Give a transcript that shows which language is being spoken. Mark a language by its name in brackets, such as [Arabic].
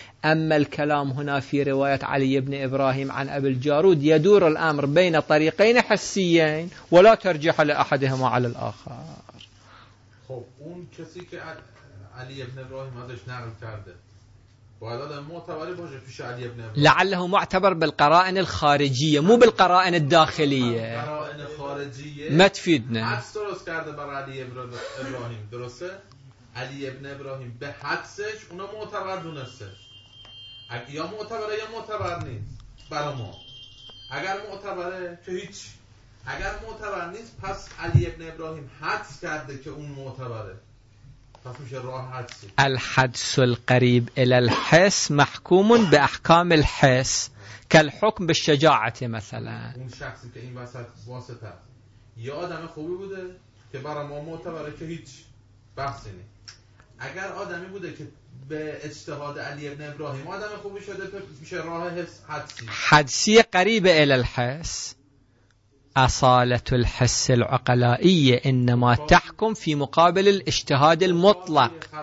[Arabic] أما الكلام هنا في رواية علي بن إبراهيم عن أبي الجارود يدور الأمر بين طريقين حسيين ولا ترجح لأحدهما على الآخر. [Persian] خب اون کسی که علي بن إبراهيم ازش نقل کرده وهذا معتبر باشه فيش علي بن إبراهيم [Arabic] لعله معتبر بالقرائن الخارجية مو بالقرائن الداخلية. قرائن خارجية ما تفيدنا. [Persian] حدس درست کرده بر علي بن إبراهيم درسته؟ علي بن إبراهيم به حدسش اونا معتبر دونسته اگه یا معتبره یا معتبر نیست برای ما. اگر معتبره که هیچ. اگر معتبر نیست پس علی ابن ابراهیم حدس کرده که اون معتبره پس میشه راه حدسی. [Arabic] الحدس القریب الى الحس محکومون به احکام الحس کالحکم به شجاعت مثلا. [Persian] اون شخصی که این وسط واسطه یا آدم خوبی بوده که برای ما معتبره که هیچ بحثی نیست. اگر آدمی بوده که به اجتهاد علی ابن ابراهیم آدم خوبی شده میشه راه حدسی [Arabic] قریب الى الحس. أصالة الحس العقلائية إنما تحكم في مقابل الاجتهاد المطلق.